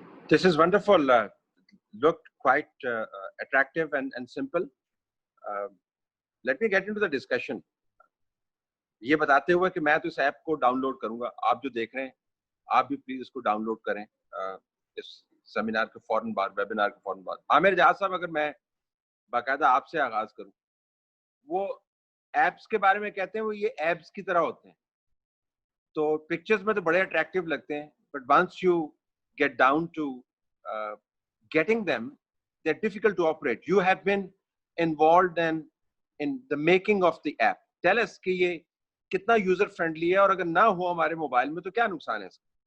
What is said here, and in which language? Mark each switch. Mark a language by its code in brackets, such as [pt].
[en] This is wonderful. Looked quite attractive and simple. Let me get into the discussion. [ur] یہ بتاتے ہوئے کہ میں تو اس ایپ کو ڈاؤن لوڈ کروں گا, آپ جو دیکھ رہے ہیں آپ بھی پلیز اس کو ڈاؤن لوڈ کریں اس سیمینار کے فوراً بعد, ویبینار کے فوراً بعد. عامر جہاز صاحب, اگر میں باقاعدہ آپ سے آغاز کروں, وہ ایپس کے بارے میں کہتے ہیں وہ یہ ایپس کی طرح ہوتے ہیں, تو پکچرز میں تو بڑے اٹریکٹیو لگتے ہیں, [en] But once you get down to getting them, they're difficult to operate. You have been involved in the making of the app. Tell us [ur] کہ یہ کتنا یوزر فرینڈلی ہے, اور اگر نہ ہو ہمارے موبائل میں تو کیا نقصان ہے اس کا.